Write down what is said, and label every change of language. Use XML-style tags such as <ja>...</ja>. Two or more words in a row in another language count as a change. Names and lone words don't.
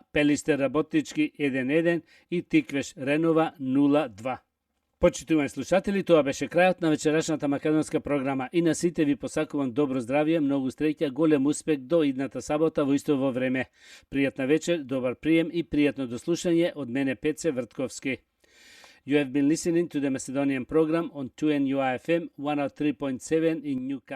<mk>Пелистер Работнички 1-1 и Тиквеш Ренова 0-2. Почитувани слушатели, тоа беше крајот на вечерашната македонска програма и на сите ви посакувам добро здравје, многу среќа, голем успех до идната сабота во истово време. Пријатна вечер, добар прием и пријатно дослушање од мене Пеце Вртковски.</mk> <en>You have been listening to the Macedonian program on 2NUI FM 103.7 in Newcastle.</en>